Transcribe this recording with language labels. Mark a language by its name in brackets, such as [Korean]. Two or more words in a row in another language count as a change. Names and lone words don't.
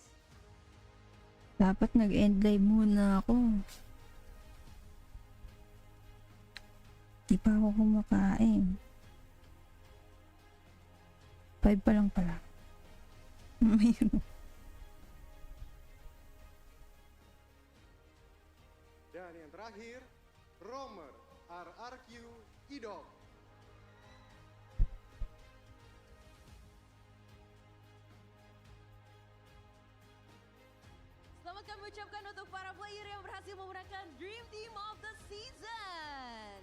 [Filipino] Dapat nag-end live muna ako. Di pa ako kumakain. 5 pa lang pala. [Indonesian] Dan yang terakhir, Roamer RRQ Idol. Selamat kami ucapkan untuk para player yang berhasil memenangkan Dream Team of the Season.